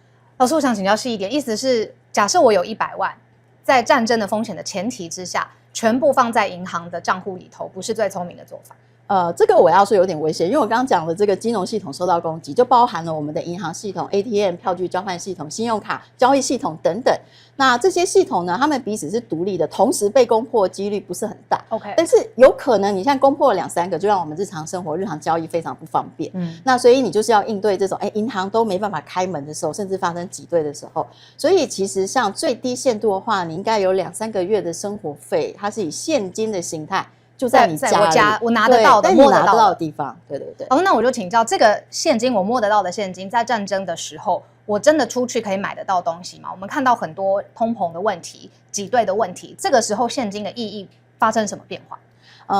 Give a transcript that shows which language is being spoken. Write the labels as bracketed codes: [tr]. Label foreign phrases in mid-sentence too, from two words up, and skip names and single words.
[zh] 老師，我想請教細一點，意思是假設我有100萬，在戰爭的風險的前提之下，全部放在銀行的賬戶裡頭，不是最聰明的做法。這個我要說有點危險，因為我剛剛講的這個金融系統受到攻擊，就包含了我們的銀行系統、ATM、票據交換系統、信用卡交易系統等等。那這些系統呢，他們彼此是獨立的，同時被攻破的幾率不是很大。 OK，但是有可能你现在攻破了2-3個，就讓我們日常生活、日常交易非常不方便。那所以你就是要應對這種，銀行都沒辦法開門的時候，甚至發生擠兌的時候。所以其實像最低限度的話，你應該有2-3個月的生活費，它是以現金的形態。就在你家裡，我拿得到的，摸得到的地方。对。那我就請教，这個現金我摸得到的現金，在戰爭的時候，我真的出去可以買得到東西嗎？我們看到很多通膨的問題、擠兌的問題，這個時候現金的意義發生什麼變化？